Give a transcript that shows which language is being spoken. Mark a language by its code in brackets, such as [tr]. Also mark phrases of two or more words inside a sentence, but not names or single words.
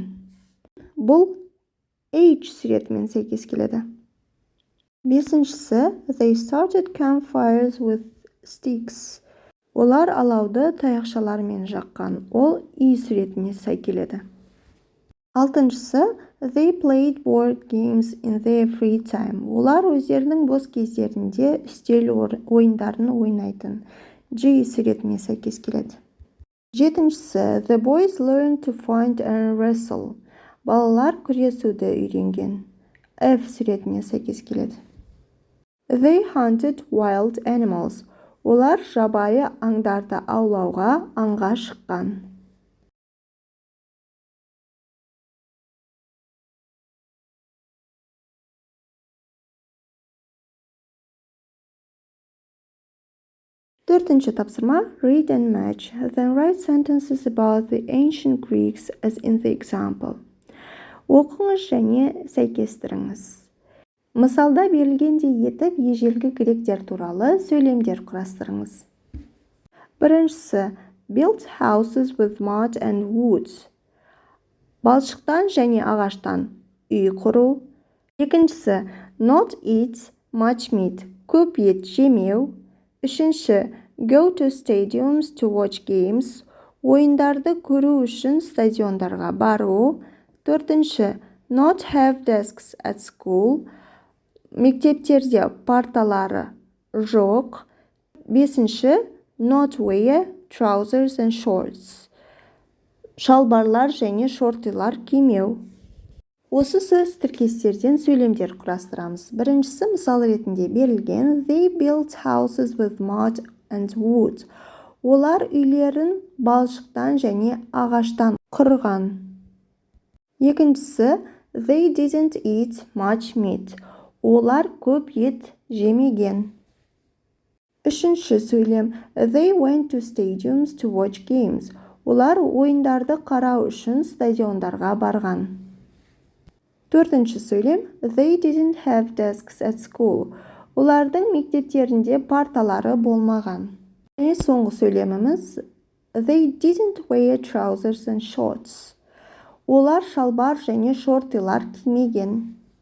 [kk] Бұл H суретімен сәйкес келеді. Бесіншісі, [en] they started campfires with sticks. [kk] Олар алауды таяқшалармен жаққан. Ол I суретіне сай келеді. Алтыншысы, [en] they played board games in their free time. [kk] Олар өздерінің бос кездерінде үстел ойындарын ойнайтын. G суретіне сәйкес келеді. Жетіншісі, [en] the boys learned to find and wrestle. [kk] Балалар күресуді үйренген. F суретіне сәйкес келеді. [en] They hunted wild animals. [kk] Олар жабайы аңдарды аулауға аңға шыққан. Төртінші тапсырма, [en] read and match. Then write sentences about the ancient Greeks as in the example. [kk] Оқыңыз және сәйкестіріңіз. Мысалда берілгендей етіп ежелгі гректер туралы сөйлемдер құрастырыңыз. Біріншісі, [en] built houses with mud and wood. [kk] Балшықтан және ағаштан үй құру. Екіншісі, [en] not eat much meat. [kk] Көп ет жемеу. Үшінші, [en] go to stadiums to watch games. [kk] Ойындарды көру үшін стадиондарға бару. Төртінші, [en] not have desks at school. [kk] Мектептерде парталары жоқ. Бесінші, [en] not wear trousers and shorts. [kk] Шалбарлар және шортилар кимеу. Осы сөз тіркестерден сөйлемдер құрастырамыз. Біріншісі мысал ретінде берілген [en] they built houses with mud and wood. [kk] Олар үйлерін балшықтан және ағаштан құрған. Екіншісі [en] they didn't eat much meat. [kk] Олар көп ет жемеген. Үшінші сөйлем [en] they went to stadiums to watch games. [kk] Олар ойындарды қарау үшін стадиондарға барған. Төртінші сөйлем [en] they didn't have desks at school. [kk] Олардың мектептерінде парталары болмаған. Және соңғы сөйлеміміз [en] they didn't wear trousers and shorts. [kk] Олар шалбар және шортилар кимеген.